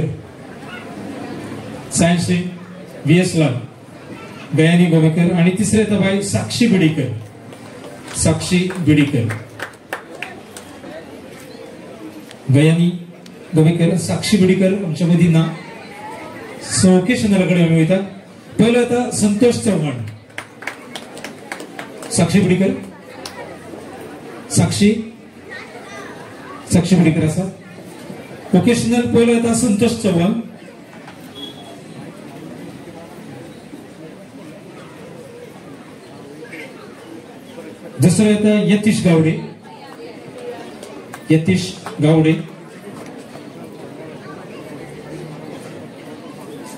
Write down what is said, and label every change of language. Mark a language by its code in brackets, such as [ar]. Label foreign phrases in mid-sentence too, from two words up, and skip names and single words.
[en] science stream [kok] VS लाड, गयानी गोवेकर. आणि तिसरे येता बाय साक्षी बिडीकर, साक्षी बिडीकर. गयानी गोवेकर, साक्षी बिडीकर आमच्या मदी ना. सो ओकेशनलाकडे आम्ही वयता. पहिलं येता संतोष चव्हाण, साक्षी बिडीकर, साक्षी, साक्षी बिडीकर आसा. ओकेशनल पहिलं येता संतोष चव्हाण. दुसरं येतं यतीश गावडे, यतीश गावडे.